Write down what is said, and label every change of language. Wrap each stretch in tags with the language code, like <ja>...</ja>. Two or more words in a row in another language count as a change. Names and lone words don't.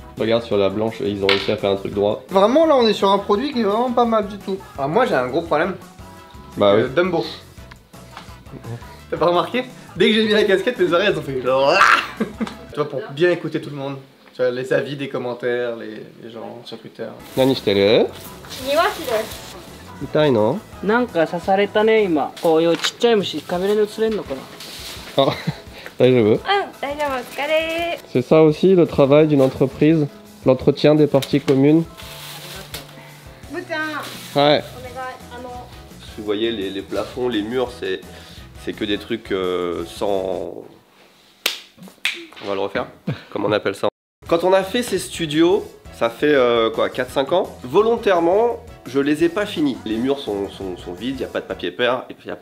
<fr>Regarde sur la blanche, ils ont réussi à faire un truc droit. Vraiment là on est sur un produit qui est vraiment pas mal du tout. Alors moi j'ai un gros problème. Bah oui. Dumbo. T'as pas remarqué? Dès que j'ai mis la casquette, mes oreilles elles ont fait... Tu vois, pour bien écouter tout le monde. Tu vois, les avis, des commentaires, les gens sur Twitter.</fr> <ja>何してる? 庭師です。痛いの? なんか刺されたね今。こういうちっちゃい虫カメラに映れんのかな。 Ah, 大丈夫? うん、大丈夫、お疲れ。</ja> <fr>C'est ça aussi le travail d'une entreprise? L'entretien des parties communes? ぶーちゃん、 Ouais.</fr> <ja>お願い。</ja> <fr>Vous voyez les plafonds, les murs, c'est que des trucs sans... On va le refaire? Comment on appelle ça? Quand on a fait ces studios, ça fait quoi, 4-5 ans, volontairement, je les ai pas finis. Les murs sont vides, il n'y a pas de papier peint, et puis il y a...</fr>